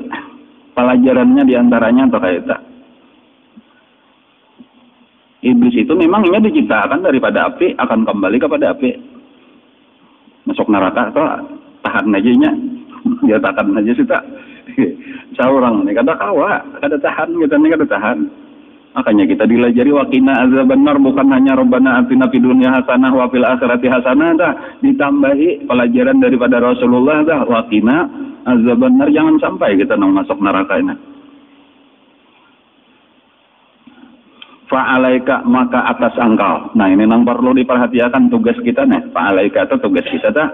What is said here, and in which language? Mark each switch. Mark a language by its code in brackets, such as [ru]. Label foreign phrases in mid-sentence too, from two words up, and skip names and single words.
[bjn] Pelajarannya diantaranya atau kayak itu. Iblis itu memangnya diciptakan daripada api, akan kembali kepada api. Masuk neraka atau tahan aja nya. Dia tahan aja sih tak. Seorang nih kada kawa, kada tahan, kita nih kada tahan. Makanya kita dilajari [ar] وقنا عذاب النار, [bjn] bukan hanya [ar] ربنا آتنا في الدنيا حسنة وفي الآخرة حسنة [bjn] dah, ditambahi pelajaran daripada Rasulullah dah, [ar] وقنا عذاب النار, [bjn] jangan sampai kita nang masuk neraka ini. Fa'alaika, maka atas engkau. Nah ini nang perlu diperhatikan tugas kita nih. Fa'alaika itu tugas kita dah.